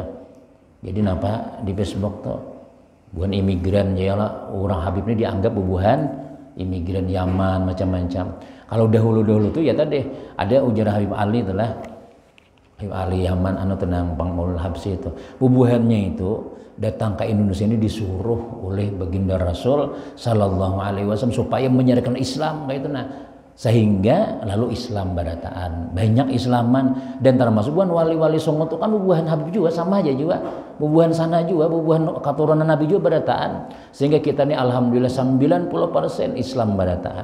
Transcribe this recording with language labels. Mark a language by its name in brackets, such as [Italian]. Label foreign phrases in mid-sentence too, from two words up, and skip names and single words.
[Banjar] Jadi napa di Facebook tuh bukan imigran [Arabic] يا الله [Banjar] orang Habib ini dianggap bubuhan imigran Yaman macam-macam. Kalau dahulu tuh ya tadi ada ujar Habib Ali itulah Habib Ali Yaman tenang Bang Maulul Habsyi itu bubuhannya itu datang ke Indonesia ini disuruh oleh baginda Rasul [Arabic] صلى الله عليه وسلم [Banjar] supaya menyebarkan Islam kayak itu nah sehingga lalu Islam barataan banyak Islaman dan termasuk bukan wali-wali songo itu kan bubuhan Habib juga sama aja juga bubuhan sana juga bubuhan keturunan Nabi juga barataan sehingga kita ini alhamdulillah 90% Islam barataan.